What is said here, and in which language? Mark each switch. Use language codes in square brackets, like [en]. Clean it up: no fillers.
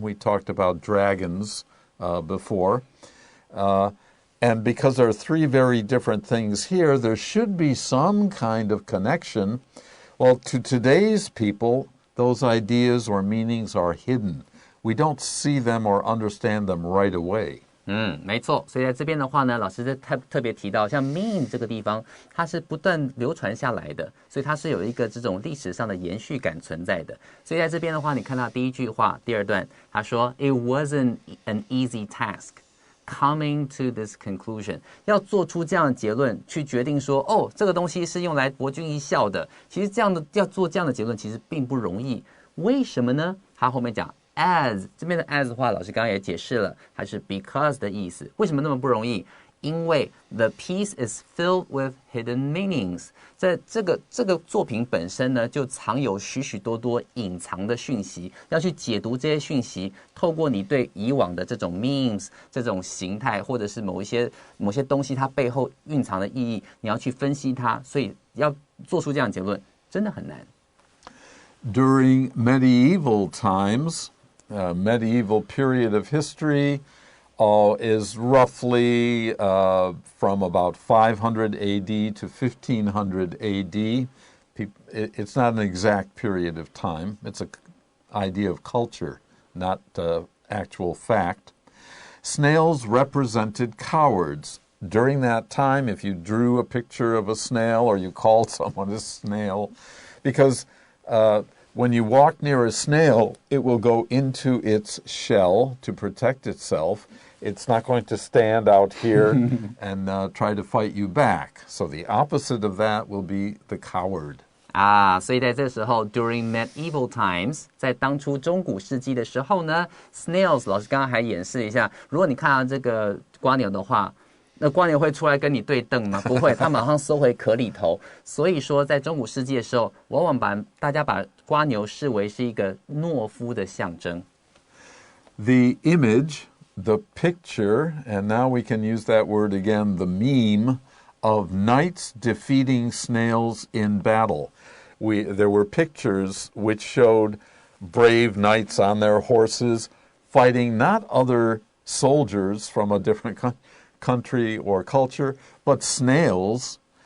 [en] We talked about dragons before. And because there are 3 very different things here, there should be some kind of connection. Well, to today's people, those ideas or meanings are hidden. We don't see them or understand them right away. [zh] 没错，所以在这边的话呢，老师特别提到，像 meme 这个地方，它是不断流传下来的，所以它是有一个这种历史上的延续感存在的。所以在这边的话，你看到第一句话，第二段，他说 [en] It wasn't an easy task coming to this conclusion， [zh] 要做出这样的结论，去决定说，这个东西是用来博君一笑的。其实要做这样的结论，其实并不容易。为什么呢？他后面讲。 As 这边的 as 的话，老师刚刚也解释了，它是 because 的意思。为什么那么不容易？因为 [en] the piece is filled with hidden meanings。 [zh] 在这个作品本身呢，就藏有许许多多隐藏的讯息，要去解读这些讯息，透过你对以往的这种 memes 这种形态，或者是某些东西它背后蕴藏的意义，你要去分析它，所以要做出这样的结论，真的很难。 [en] During medieval times,medieval period of history is roughly from about 500 AD to 1500 AD. It's not an exact period of time. It's an idea of culture, not actual fact. Snails represented cowards, during that time if you drew a picture of a snail or you called someone a snail, because when you walk near a snail, it will go into its shell to protect itself. It's not going to stand out here and try to fight you back. So the opposite of that will be the coward. [zh] 所以在这时候 [en] during medieval times [zh] 在当初中古世纪的时候呢 snails 老师刚刚还演示一下，如果你看到这个蝸牛的话，那蝸牛会出来跟你对瞪吗？不会，它马上缩回壳里头。所以说在中古世纪的时候，往往大家把蝸牛视为是一个懦夫的象征。 [en] The image, the picture, and now we can use that word again, the meme of knights defeating snails in battle. There were pictures which showed brave knights on their horses fighting not other soldiers from a different country or culture, but snails.